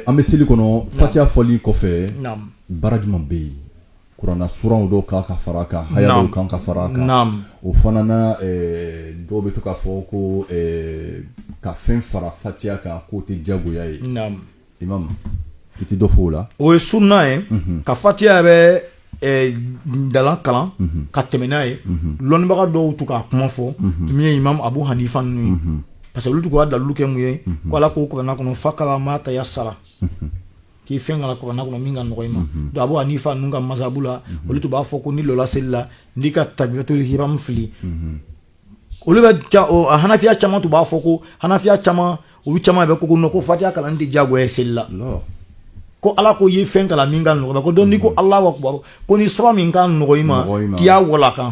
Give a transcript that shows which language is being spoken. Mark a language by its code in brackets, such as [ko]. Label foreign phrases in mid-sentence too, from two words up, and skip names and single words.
[bm] an bɛ seli kɔnɔ fatiha fɔli kɔfɛ baara jumɛn bɛ yen kuranna suranw dɔw kan ka fara a kan haya dɔw kan ka fara a kan o fana na dɔw bɛ to k'a fɔ ko ka fɛn fara fatiha kan k'o tɛ diyagoya ye imam i tɛ dɔ fɔ o la o ye sunna ye ka fatiha yɛrɛ dalan kalan ka tɛmɛ n'a ye lɔnnibaga dɔw to k'a kuma fɔ min ye imam abu hanifa ninnu ye [fr] parce que [bm] olu to k'a dalilu kɛ mun ye ko ala k'o kuranna kɔnɔ [ar] فاقرأ ما تيسر [bm] k'i fɛn kala kuranna kɔnɔ min ka nɔgɔ i ma donc abu hanifa ninnu ka masabu la olu to b'a fɔ ko ni lɔla seli la n'i ka [ar] تكبيرة الإحرام [bm] fili olu bɛ hanafiya caman to b'a fɔ ko hanafiya caman olu caman bɛ ko fatiha kalan tɛ diyagoya ye seli la ko ala ko ye fɛn kala min ka nɔgɔ ko donc ni ko [ar] الله أكبر [bm] ko ni sura min ka nɔgɔ i ma k'i y'a wala kan